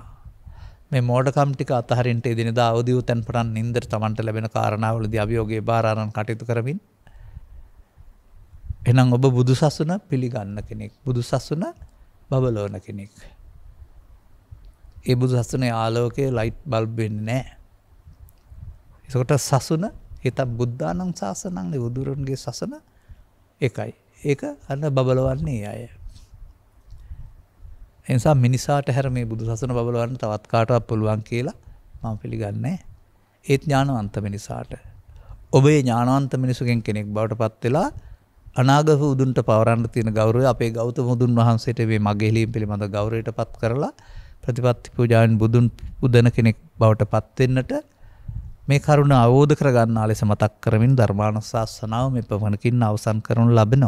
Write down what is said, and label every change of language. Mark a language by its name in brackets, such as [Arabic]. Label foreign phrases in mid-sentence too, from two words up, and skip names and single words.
[Sinhala] මේ මෝඩකම් ටික අතහරින්න එදිනෙදා අවදි වූ තැන් පටන් නින්දට තමන්ට ලැබෙන කාරණාවලදී අභියෝගයේ බාර අරන් කටයුතු කරමින් එහෙනම් ඔබ බුදුසසුන පිළිගන්න කෙනෙක්, බුදුසසුන බබලවන කෙනෙක්. ඒ බුදුසසුනේ ආලෝකයේ [English] light bulb [Sinhala] වෙන්නේ නැහැ. ඒකට සසුන හිත [Pali] බුද්ධානං ශාසනං [Sinhala] බුදුරන්ගේ සසන එකයි. ඒක අන්න බබලවන්නේ අය. ඒ නිසා මිනිසාට හැර මේ බුදු සසන බබලවන්න තවත් කාටවත් පුළුවන් කියලා මම පිළිගන්නේ නැහැ. ඒත් ඥානවන්ත මිනිසාට. ඔබේ ඥානවන්ත මිනිසුගෙන් කෙනෙක් බවට පත් වෙලා අනාගත උදුන්ට පවරන්න තියෙන ගෞරවය අපේ ගෞතම බුදුන් වහන්සේට මේ මගේ හෙලීම් පිළිබඳ ගෞරවයට පත් කරලා ප්‍රතිපත්ති පූජාවෙන් බුදුන් පුදන කෙනෙක් බවට පත් වෙන්නට මේ කරුණ අවබෝධ කරගන්නා ලෙස මතක් කරමින් ධර්මානුශාසනාව මේ පමණකින් අවසන් කරනු ලබනවා.